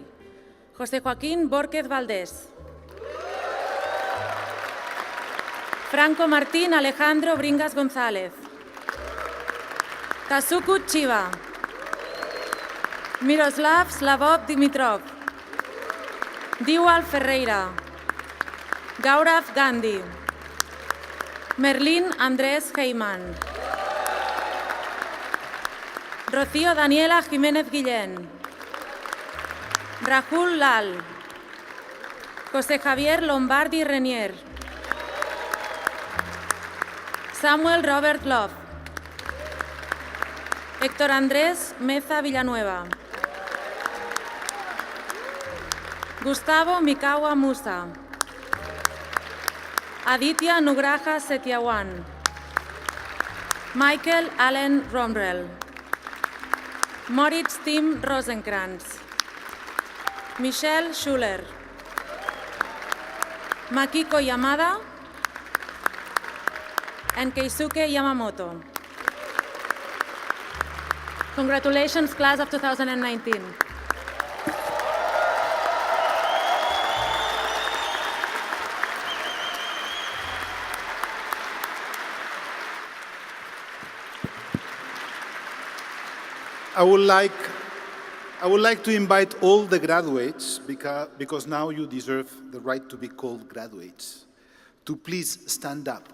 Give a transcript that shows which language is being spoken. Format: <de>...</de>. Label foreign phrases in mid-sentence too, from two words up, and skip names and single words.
<en>José Joaquín Borquez Valdés. Franco Martín Alejandro Bringas González. Kazuku Chiva. Miroslav Slavov Dimitrov. Diwal Ferreira. Gaurav Gandhi. Merlín Andrés Heyman. Rocío Daniela Jiménez Guillén. Rahul Lal. José Javier Lombardi Renier. Samuel Robert Love. Héctor Andrés Meza Villanueva. Gustavo Mikawa Musa. Aditya Nugraha Setiawan. Michael Allen Romrell. Moritz Tim Rosenkrantz. Michelle Schuller. Makiko Yamada and Keisuke Yamamoto. Congratulations, class of 2019. I would like to invite all the graduates, because now you deserve the right to be called graduates, to please stand up.</en>